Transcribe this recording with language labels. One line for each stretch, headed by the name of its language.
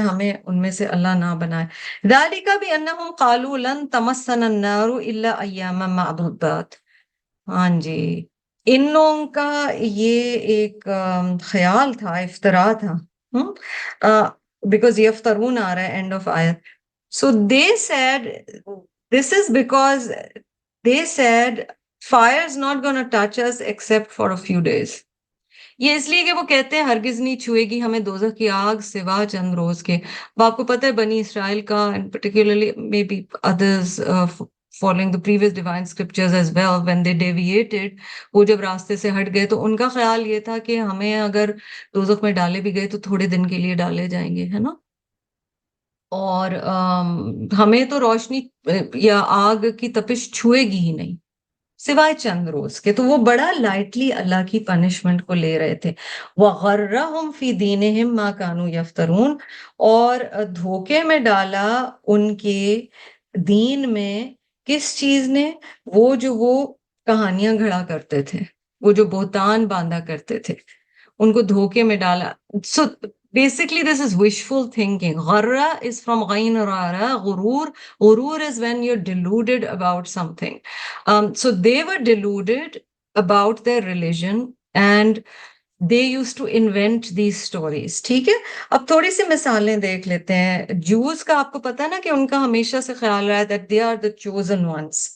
Urdu: ہمیں ان میں سے اللہ نہ بنائے.
Arabic: ذَلِكَ بِأَنَّهُمْ قَالُوا لَن تَمَسَّنَا النَّارُ إِلَّا أَيَّامًا مَّعْدُودَاتٍ.
Urdu: ہاں جی، ان لوگوں کا یہ ایک خیال تھا، افطرا تھا. بیکاز یفترون آ رہا ہے اینڈ آف آیت.
English: So they said, this is because they said fire is not going to touch us except for a few days.
Urdu: یہ اس لیے کہ وہ کہتے ہیں ہرگز نہیں چھوئے گی ہمیں دوزخ کی آگ سوا چند روز کے. وہ آپ کو پتہ ہے بنی اسرائیل کا
English: and particularly maybe others following the previous divine scriptures as well, when they deviated,
Urdu: وہ جب راستے سے ہٹ گئے تو ان کا خیال یہ تھا کہ ہمیں اگر دوزخ میں ڈالے بھی گئے تو تھوڑے دن کے لیے ڈالے جائیں گے، ہے نا. اور ہمیں تو روشنی یا آگ کی تپش چھوئے گی ہی نہیں. سوائے چند روز کے. تو وہ بڑا لائٹلی اللہ کی پنشمنٹ کو لے رہے تھے.
Arabic: وَغَرَّهُمْ فِي دِينِهِمْ مَا كَانُوا يَفْتَرُونَ.
Urdu: اور دھوکے میں ڈالا ان کے دین میں کس چیز نے؟ وہ کہانیاں گھڑا کرتے تھے، وہ جو بہتان باندھا کرتے تھے، ان کو دھوکے میں ڈالا.
English: So basically this is wishful thinking. Gharra is from ghain rara, غرور is when you're deluded about something. So they were deluded about their religion and they used to invent these stories.
Urdu: ٹھیک ہے. اب تھوڑی سی مثالیں دیکھ لیتے ہیں. جوز کا آپ کو پتا ہے نا کہ ان کا ہمیشہ سے خیال رہا ہے
English: that they are the chosen ones.